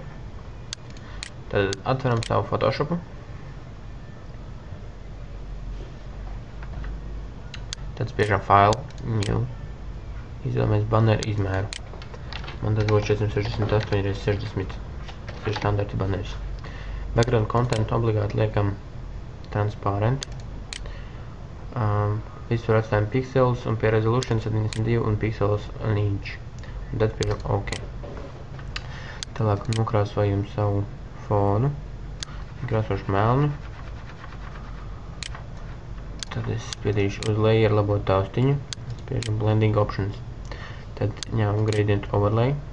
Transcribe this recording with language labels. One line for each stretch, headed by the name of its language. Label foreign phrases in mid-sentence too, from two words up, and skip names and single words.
Latvian: Tad atveram savu Photoshopu. Tad spiežam File, New. Izvēlamies banneru izmēru. Man tas būs 468 x 60. Tas ir standarta banneris.
English: Background content
Latvian: obligāti liekam transparent. Visur atstājam pixels un pie resolution 72 un
English: pixels an inch.
Latvian: Un tad spiežam OK. Tālāk nokrāsojam savu fonu. Krāsošu melnu. Tad es spiedīšu uz layer labo taustiņu. Spiežam
English: blending options.
Latvian: Tad ņemam
English: gradient overlay.